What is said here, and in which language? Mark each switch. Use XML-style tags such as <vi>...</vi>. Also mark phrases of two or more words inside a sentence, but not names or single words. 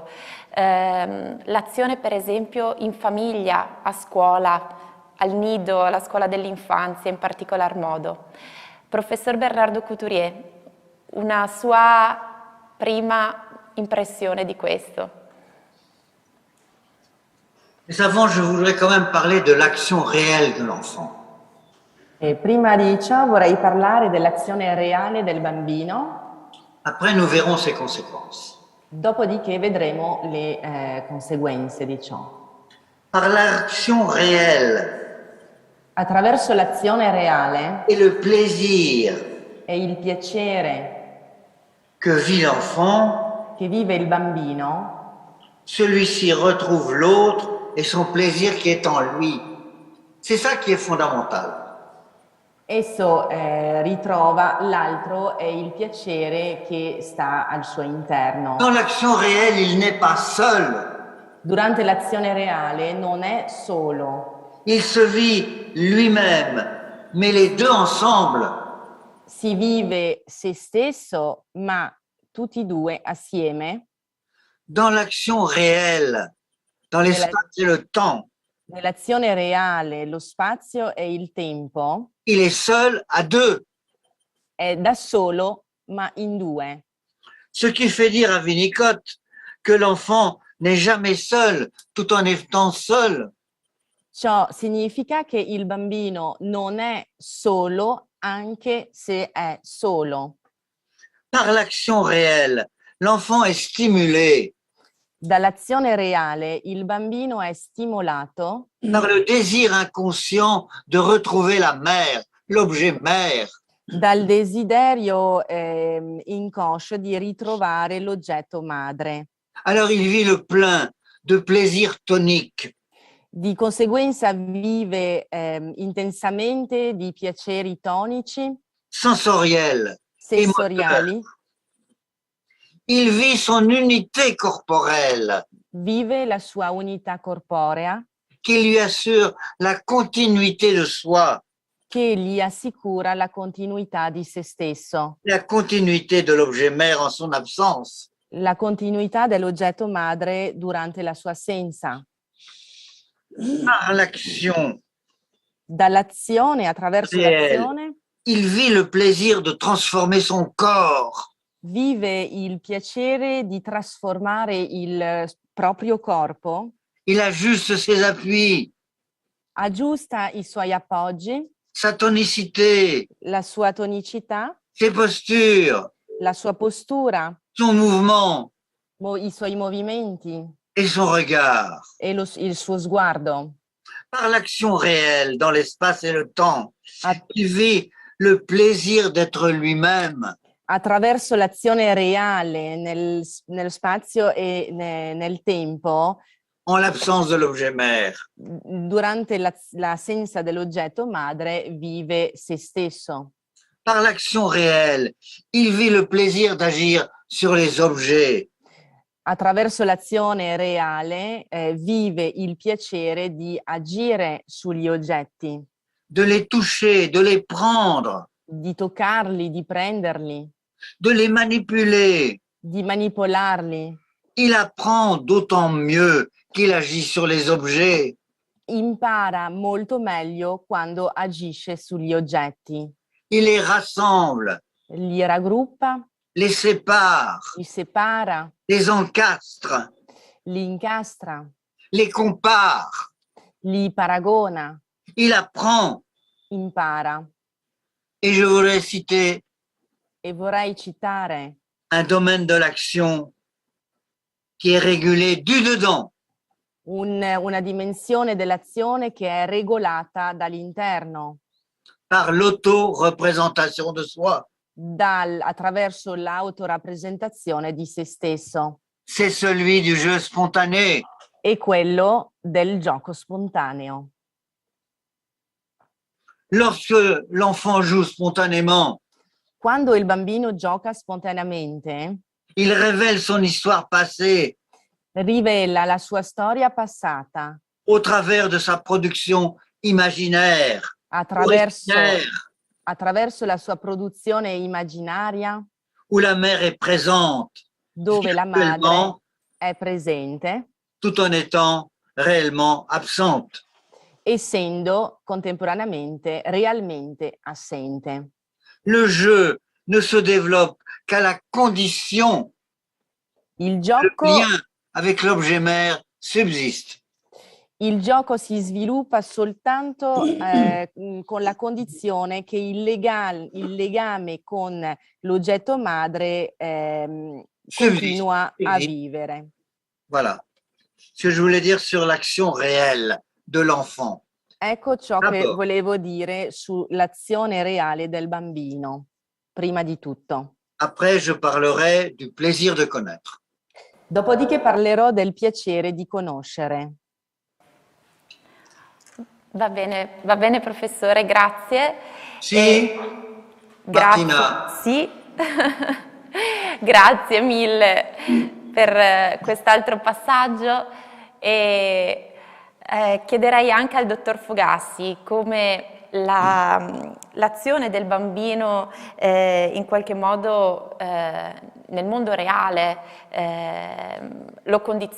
<it>L'azione per esempio in famiglia, a scuola, al nido, alla scuola dell'infanzia in particolar modo. Professor Bernardo Couturier, una sua prima impressione di questo?</it> <fr>Mais avant, je voudrais quand même parler de l'action réelle de l'enfant.</fr> <it>E prima di ciò vorrei parlare dell'azione reale del bambino.</it> <fr>Après, nous verrons ses conséquences.</fr> <it>Dopodiché vedremo le conseguenze di ciò.</it> <fr>Par l'action réelle</fr> <it>Attraverso l'azione reale</it> <fr>et le plaisir</fr> <it>e il piacere</it> <fr>que vit l'enfant,</fr> <it>che vive il bambino,</it> <fr>celui-ci retrouve l'autre et son plaisir qui est en lui. C'est ça qui est fondamental.</fr> <it>esso ritrova l'altro e il piacere che sta al suo interno.</it> <fr>Dans l'action réelle, il n'est pas seul.</fr> <it>Durante l'azione reale non è solo.</it> <fr>Il se vit lui-même, mais les deux ensemble.</fr> <it>Si vive se stesso, ma tutti e due assieme.</it> <fr>Dans l'action réelle, dans l'espace et le temps,</fr> <it>Nell'azione reale, lo spazio e il tempo</it> <fr>il est seul à deux.</fr> <it>è da solo, ma in due.</it> <fr>Ce qui fait dire à Winnicott que l'enfant n'est jamais seul, tout en étant seul.</fr> <it>Ciò significa che il bambino non è solo, anche se è solo.</it> <fr>Par l'action réelle, l'enfant est stimulé</fr> <it>Dall'azione reale il bambino è stimolato</it> <fr>par le désir inconscient de retrouver la mère, l'objet mère.</fr> <it>dal desiderio inconscio di ritrovare l'oggetto madre.</it> <fr>Alors il vit le plein de plaisir tonique.</fr> <it>Di conseguenza vive intensamente di piaceri tonici,</it> <fr>Sensoriel et moteur.</fr> <it>sensoriali,</it> <fr>Il vit son unité corporelle</fr> <it>vive la sua unità corporea</it> <fr>qui lui assure la continuité de soi,</fr> <it>che gli assicura la continuità di se stesso,</it> <fr>la continuité de l'objet mère en son absence.</fr> <it>la continuità dell'oggetto madre durante la sua assenza.</it> <fr>Par l'action,</fr> <it>Dall'azione, attraverso</it> <fr>Réel.</fr> <it>l'azione,</it> <fr>il vit le plaisir de transformer son corps</fr> <it>vive il piacere di trasformare il proprio corpo,</it> <fr>il ajuste ses appuis,</fr> <it>aggiusta i suoi appoggi,</it> <fr>sa tonicité,</fr> <it>la sua tonicità,</it> <fr>ses postures,</fr> <it>la sua postura,</it> <fr>son mouvement</fr> <it>i suoi movimenti</it> <fr>et son regard.</fr> <it>e il suo sguardo.</it> <fr>Par l'action réelle dans l'espace et le temps, A- il vit le plaisir d'être lui-même.</fr> <it>Attraverso l'azione reale nello spazio e nel tempo,</it> <fr>En l'absence de l'objet mère.</fr> <it>durante l'assenza dell'oggetto madre, vive se stesso.</it> <fr>Par l'action réelle, il vit le plaisir d'agir sur les objets.</fr> <it>Attraverso l'azione reale vive il piacere di agire sugli oggetti,</it> <fr>De les toucher, de les prendre,</fr> <it>di toccarli, di prenderli,</it> <fr>de les manipuler.</fr> <it>di manipolarli.</it> <fr>Il apprend d'autant mieux qu'il agit sur les objets.</fr> <it>Impara molto meglio quando agisce sugli oggetti.</it> <fr>Il les rassemble,</fr> <it>Li raggruppa,</it> <fr>les sépare,</fr> <it>li separa,</it> <fr>les encastre,</fr> <it>li incastra,</it> <fr>les compare.</fr> <it>li paragona,</it> <fr>Il apprend.</fr> <it>impara.</it> <fr>Et je voudrais citer</fr> <it>E vorrei citare</it> <fr>un domaine de l'action qui est régulé du dedans.</fr> <it>una dimensione dell'azione che è regolata dall'interno,</it> <fr>Par l'auto-représentation de soi.</fr> <it>attraverso l'autorappresentazione di se stesso.</it> <fr>C'est celui du jeu spontané.</fr> <it>E quello del gioco spontaneo.</it> <fr>Lorsque l'enfant joue spontanément,</fr> <it>Quando il bambino gioca spontaneamente,</it> <fr>il révèle son histoire passée</fr> <it>rivela la sua storia passata</it> <fr>au travers de sa production imaginaire.</fr> <it>attraverso,</it> <fr>originaire,</fr> <it>attraverso la sua produzione immaginaria,</it> <fr>où la mère est présente</fr> <it>dove la madre</it> <fr>virtuellement,</fr> <it>è presente,</it> <fr>tout en étant réellement absente.</fr> <it>essendo contemporaneamente realmente assente.</it> <fr>Le jeu ne se développe qu'à la condition</fr> <it>Il</it> <fr>le</fr> <it>gioco,</it> <fr>lien avec l'objet mère subsiste.</fr> <it>il gioco si sviluppa soltanto con la condizione che il legame con l'oggetto madre continua a vivere.</it> <fr>Voilà ce que je voulais dire sur l'action réelle de l'enfant.</fr> <it>Ecco ciò che</it> <fr>D'abord.</fr> <it>volevo dire sull'azione reale del bambino, prima di tutto.</it> <fr>Après, je parlerai du plaisir de connaître.</fr> <it>Dopodiché parlerò del piacere di conoscere. Va bene professore, grazie. Sì, Grazie. Martina. Sì. Grazie mille per quest'altro passaggio e chiederei anche al dottor Fogassi come l'azione del bambino in qualche modo nel mondo reale lo condiziona.</it>